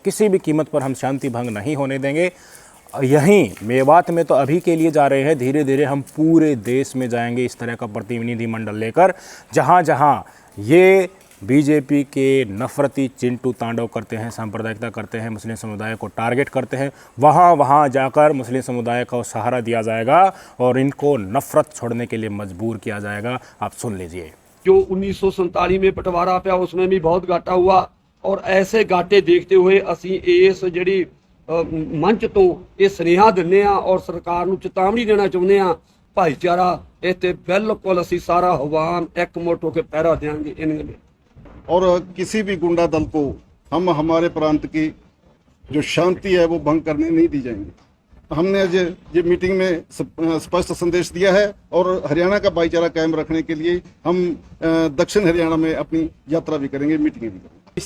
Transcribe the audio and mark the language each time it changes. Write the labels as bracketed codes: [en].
[hi] किसी भी कीमत पर हम शांति भंग नहीं होने देंगे। यहीं मेवात में तो अभी के लिए जा रहे हैं, धीरे धीरे हम पूरे देश में जाएंगे इस तरह का प्रतिनिधिमंडल लेकर, जहाँ जहाँ ये बीजेपी के नफरती चिंटू तांडव करते हैं, सांप्रदायिकता करते हैं, मुस्लिम समुदाय को टारगेट करते हैं, वहाँ वहाँ जाकर मुस्लिम समुदाय को सहारा दिया जाएगा और इनको नफरत छोड़ने के लिए मजबूर किया जाएगा। आप सुन लीजिए। जो 1947 में बंटवारा पिया उसमें भी बहुत घाटा हुआ और ऐसे घाटे देखते हुए [pa] ਅਸੀਂ ਇਸ ਜਿਹੜੀ ਮੰਚ ਤੋਂ ਇਹ ਸੁਨੇਹਾ ਦਿੰਦੇ ਆ ਔਰ ਸਰਕਾਰ ਨੂੰ ਚੇਤਾਵਨੀ ਦੇਣਾ ਚਾਹੁੰਦੇ ਆ, ਭਾਈਚਾਰਾ ਇੱਥੇ ਬਿਲਕੁਲ ਅਸੀਂ ਸਾਰਾ ਹਵਾਨ ਇਕਮੁੱਠ ਹੋ ਕੇ ਪਹਿਰਾ ਦੇਵਾਂਗੇ ਇਹਨਾਂ ਦੇ। [hi] और किसी भी गुंडा दल को हम हमारे प्रांत की जो शांति है वो भंग करने नहीं दी जाएंगे। हमने आज ये मीटिंग में स्पष्ट संदेश दिया है और हरियाणा का भाईचारा कायम रखने के लिए हम दक्षिण हरियाणा में अपनी यात्रा भी करेंगे, मीटिंग भी करेंगे।